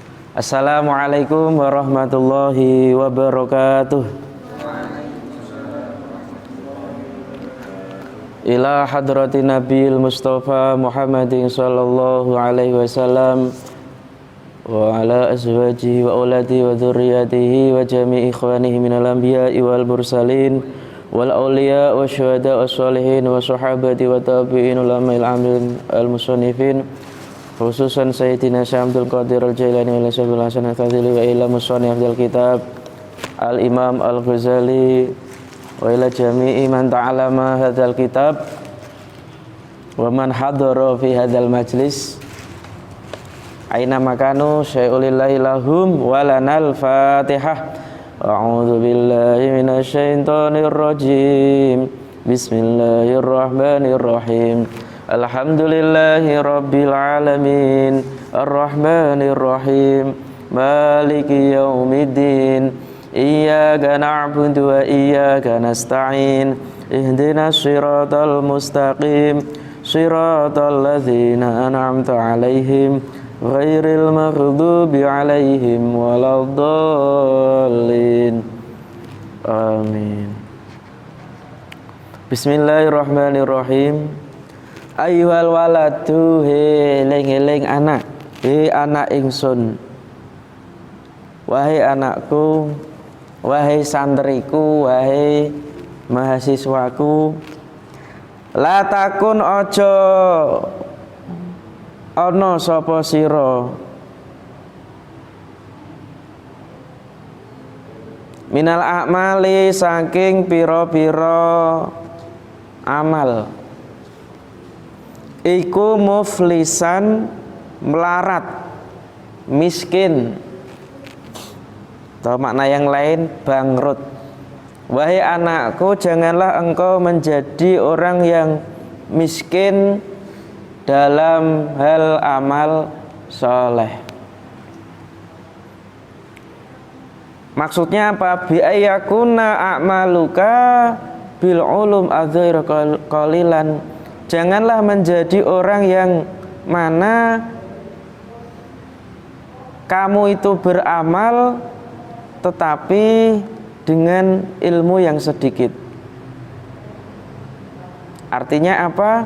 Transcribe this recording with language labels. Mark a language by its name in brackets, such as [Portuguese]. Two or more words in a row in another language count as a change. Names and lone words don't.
[Arabic] السلام عليكم ورحمة الله وبركاته. إلى حضرة النبي المصطفى محمد صلى الله عليه وسلم وعلى أزواجه وأولاده وذرياته وجميع إخوانه من الأنبياء والمرسلين والأولياء والشهداء والصالحين والصحابة والتابعين العلماء العاملين المصنفين خصوصا سيدنا الشيخ عبد القادر الجيلاني وشيخ الحسن الفاضلي وإلى مصنف عبد الكتاب الإمام الغزالي وإلى جميع من تعلم هذا الكتاب ومن حضر في هذا المجلس أينما كانوا شيء لله لهم ولنا الفاتحة. أعوذ بالله من الشيطان الرجيم. بسم الله الرحمن الرحيم. الحمد لله رب العالمين الرحمن الرحيم مالك يوم الدين إياك نعبد وإياك نستعين اهدنا الصراط المستقيم صراط الذين أنعمت عليهم غير المغضوب عليهم ولا الضالين. Amin. بسم الله الرحمن الرحيم. أيها الولد, [Javanese] he eling-eling anak, he anak ingsun, [Indonesian] wahai anakku, wahai santriku, wahai mahasiswaku, [Arabic] لا تكن ojo [Javanese] ono sapa sira [Arabic] من الأعمال [Javanese] saking pira-pira amal iku muflisan melarat miskin [Indonesian] atau makna yang lain bangkrut. Wahai anakku, janganlah engkau menjadi orang yang miskin dalam hal amal soleh. Maksudnya apa? [Arabic] بأن يكون أعمالك بالعلوم الذائر قليلا. [Indonesian] Janganlah menjadi orang yang mana kamu itu beramal tetapi dengan ilmu yang sedikit. Artinya apa?